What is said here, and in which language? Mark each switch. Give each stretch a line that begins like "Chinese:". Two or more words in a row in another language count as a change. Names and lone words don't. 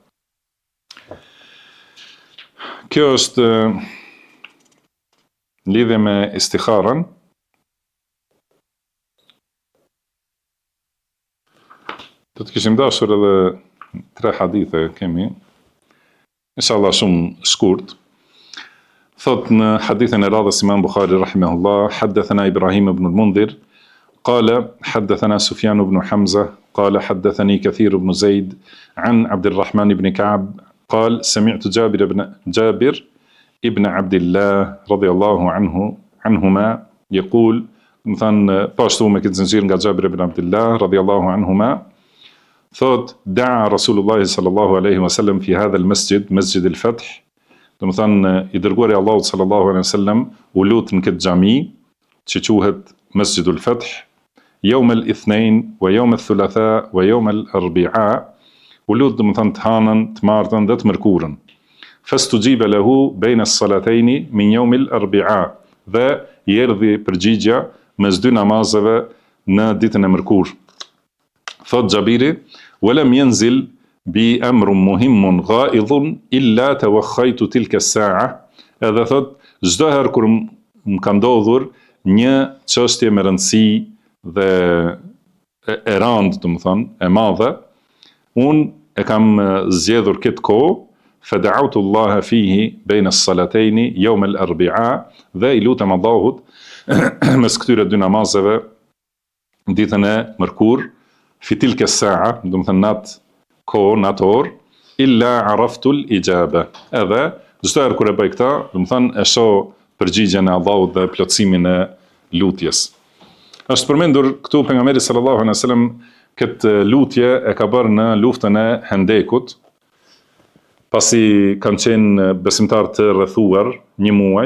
Albanian: Kjo është në lidhje me istikharën. Do të kishim dashur edhe 3 hadithe kemi, inshallah shumë shkurt. Thot në hadithin e radhës Imam Bukhari rahimahullah,
Arabic: حدثنا إبراهيم بن المنذر قال حدثنا سفيان بن حمزة قال حدثني كثير بن زيد عن عبد الرحمن بن كعب قال سمعت جابر بن عبد الله رضي الله عنهما يقول,
Albanian: më thënë pashtu me këtë zinxhir nga Jabir ibn Abdillah
Arabic: رضي الله عنهما, thot دعا رسول الله صلى الله عليه وسلم في هذا المسجد مسجد الفتح.
Albanian: Do të thënë i dërguari Allahut
Arabic: صلى الله عليه وسلم
Albanian: u lut në këtë xhami që quhet Masjidul Fath,
Arabic: يوم الاثنين ويوم الثلاثاء ويوم الأربعاء,
Albanian: u lut do të thënë të hanën, të martën dhe të mërkurën.
Arabic: فاستجيب له بين الصلاتين من يوم الأربعاء,
Albanian: dhe i erdhi përgjigja mes dy namazeve në ditën e mërkurë. Thot Xhabiri,
Arabic: ولم ينزل بي أمر مهم غائظ إلا توخيت تلك الساعة,
Albanian: edhe thot çdo herë kur më ka ndodhur një çështje me rëndësi dhe e rëndë, do të thonë, e madhe, unë e kam zgjedhur këtë kohë,
Arabic: فدعوت الله فيه بين الصلاتين يوم الأربعاء,
Albanian: dhe i lutem Allahut mes këtyre dy namazeve ditën e mërkurë,
Arabic: في تلك الساعة,
Albanian: do të thënë natë kohë, në atë orë,
Arabic: إلا عرفت الإجابة,
Albanian: edhe çdo herë kur e bëj këtë, do të thënë e shoh përgjigjen e Allahut dhe plotësimin e lutjes. Është përmendur këtu pejgamberi
Arabic: صلى الله عليه وسلم
Albanian: këtë lutje e ka bërë në luftën e Hendekut, pasi kanë qenë besimtar të rrethuar një muaj.